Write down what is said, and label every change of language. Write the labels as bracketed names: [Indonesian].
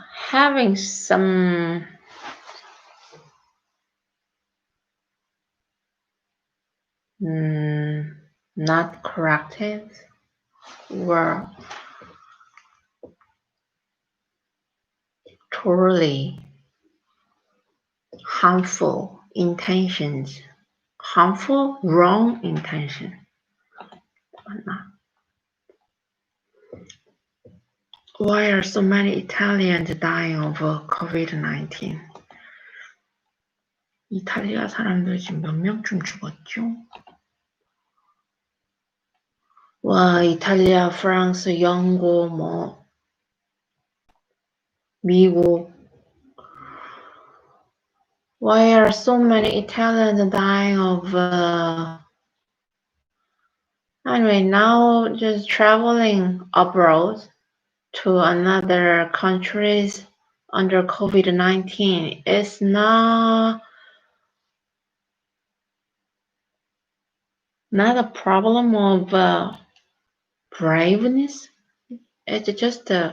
[English] having some not corrected or totally harmful intentions, wrong intention. Why are so many Italians dying of COVID-19? [Korean] 이탈리아 사람들 지금 몇 명쯤 죽었죠? 와, 이탈리아, 프랑스, 영국, 미국. [English] Why are so many Italians dying of anyway, now just traveling abroad to another countries under COVID-19 is not a problem of braveness. It's just